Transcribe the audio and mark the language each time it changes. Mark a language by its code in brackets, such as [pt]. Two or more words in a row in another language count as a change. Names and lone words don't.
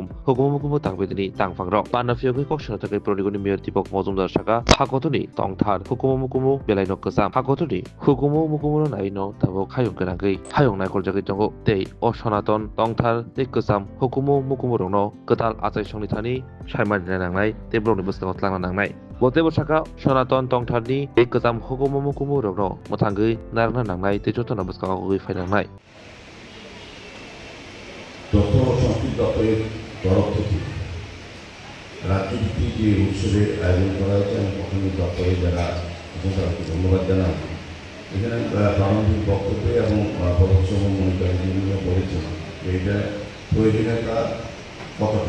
[trp] hukumu tagbidiri tangfangrok panna fiyogi kokshana takai Purigni Mayor Dipok Mozumdar saka hakotoni tongthar hukumu belaino kesam hakotoni hukumu naino tabo khayong kenangai hayong naikol jagai tongo tei o sonaton tongthar tei kesam hukumu rongno ketal achai songlithani saimani nangnai tei brongni bwskango tlangna nangnai botebo saka sonaton tongtharni tei kesam hukumu rongno mwthangui narangna nangnai tei jotona bwskango gui fainangnai [bn] তথ্য ও সংস্কৃতি দপ্তরের তরফ থেকে রাজ্যভিত্তিক যে উৎসবের আয়োজন করা হয়েছে আমি প্রথমে দপ্তরে যারা তাদেরকে ধন্যবাদ জানাই। এখানে প্রারম্ভিক বক্তব্যে এবং প্রবর্তন মনিটরিং বিভিন্ন বলেছেন যে এটা প্রয়োজনীয়তা কতটা।